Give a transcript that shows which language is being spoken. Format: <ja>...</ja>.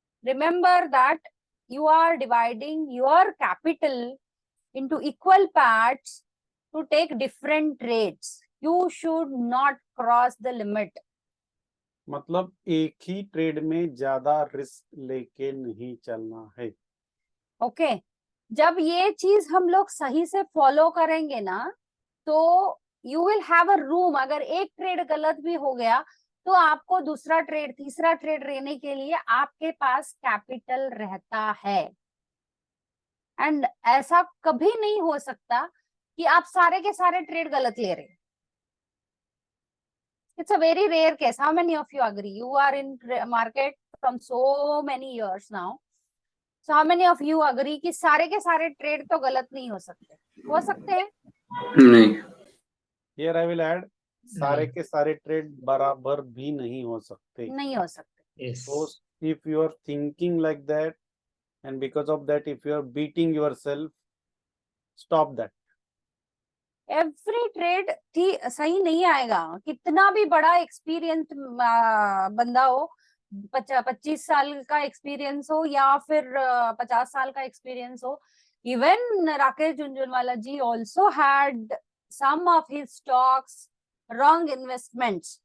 <en>Remember that you are dividing your capital into equal parts to take different trades. You should not cross the limit.</en> <hi>मतलब एक ही trade में ज्यादा risk लेके नहीं चलना है। ओके जब ये चीज हम लोग सही से फॉलो करेंगे ना तो</hi> <en>You will have a room.</en> <hi>अगर एक ट्रेड गलत भी हो गया तो आपको दूसरा ट्रेड तीसरा ट्रेड लेने के लिए आपके पास कैपिटल रहता है। एंड ऐसा कभी नहीं हो सकता कि आप सारे के सारे ट्रेड गलत ले रहे।</hi> <en>It's a very rare case. How many of you agree? You are in market from so many years now. So how many of you agree</en> <hi>कि सारे के सारे ट्रेड तो गलत नहीं हो सकते? हो सकते हैं? नहीं।</hi> <en>Here I will add,</en> <hi>सारे के सारे ट्रेड बराबर भी नहीं हो सकते। नहीं हो सकते।</hi> <en>Yes. So if you are thinking like that, and because of that, if you are beating yourself, stop that. Every trade</en> <hi>सही नहीं आएगा। कितना भी बड़ा एक्सपीरियंस बंदा हो, 25 साल का एक्सपीरियंस हो या फिर 50 साल का एक्सपीरियंस हो।</hi> <en>Even Rakesh Jhunjhunwala ji also had some of his stocks wrong investments.</en>